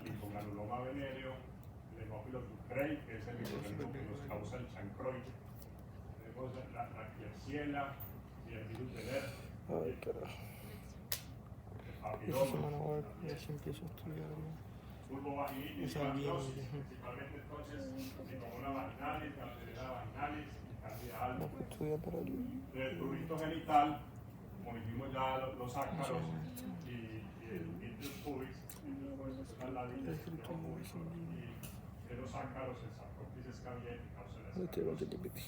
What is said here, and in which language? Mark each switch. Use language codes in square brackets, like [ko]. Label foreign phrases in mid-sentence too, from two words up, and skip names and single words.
[es] el hipogranuloma venéreo, el hemófilo ducrei, que es el microorganismo que nos causa el chancroide. Tenemos la Klebsiella y el virus del herpes. Ay, carajo. El Esa papiloma. semana voy a ver si empiezo a estudiar. Vulvovaginitis, Esa bien, vaginosis, principalmente entonces tricomona vaginalis, Gardnerella vaginalis y Candida no album. puedo estudiar para el... El prurito genital, como dijimos ya, los ácaros y el vitrus pubis, que son las ladillas del dedo púbico, y de los ácaros, el sarcoptis escabiei, que causa la escabiose.